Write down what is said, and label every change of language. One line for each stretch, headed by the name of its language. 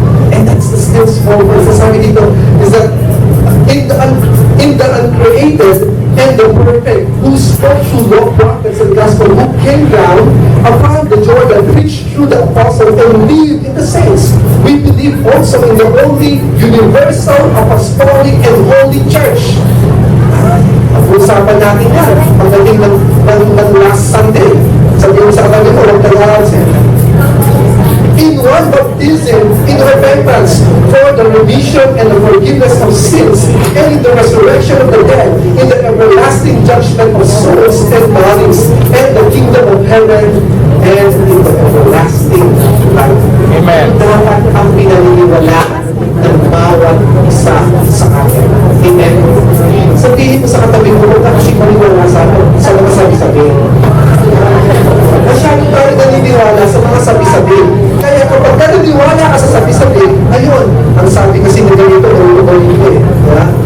English: And that's the still small voice.
Filipino: Sabi dito,
English: is that in the uncreated and the perfect, who spoke through law, prophets, and gospel, who came down upon the Jordan, preached through the apostles, and lived in the saints. We believe also in the only universal, apostolic, and holy church.
Filipino: Pag-usapan natin yan, pagdating ng last Sunday. Sabi mo sa kanya mo, huwag kang in
English: baptism in repentance for the remission and the forgiveness of sins, and in the resurrection of the dead, in the everlasting judgment of souls and bodies, and the kingdom of heaven, and in the everlasting life. Amen.
Filipino: Dapat ang pinaniniwalaan ng bawat isa sa atin. Amen. Sabihin mo sa katabi mo, huwag ka kasi maniwala sa mga sabi-sabi. Masyado tayo naniniwala sa mga sabi-sabi. Kaya kapag ka naniniwala ka sa sabi-sabi, ayun, ang sabi kasi na ganito, nalulukulit ko eh. Diba?